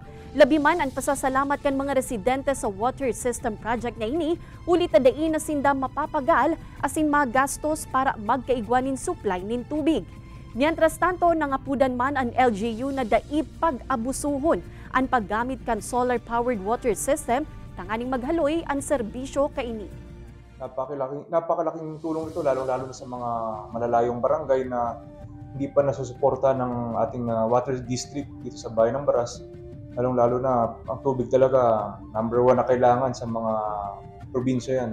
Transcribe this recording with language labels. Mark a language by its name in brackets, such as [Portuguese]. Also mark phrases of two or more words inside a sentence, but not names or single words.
[Bikol] Labi man ang pasasalamat kan mga residente sa [English] water system project [Bikol] na ini, ulit na dai na sinda mapapagal asin magastos para magkaigwanin supply nin tubig. Mientras tanto, nangapudan man ang LGU na dai pag-abusuhon ang paggamit kan [English] solar-powered water system [Bikol] tanganing maghaloy ang serbisyo kaini. [Filipino] Napakalaking tulong ito lalo-lalo na sa mga malalayong barangay na hindi pa nasusuporta ng ating water district dito sa bayan ng Baras. Lalong-lalo na ang tubig talaga number 1 na kailangan sa mga probinsya yan.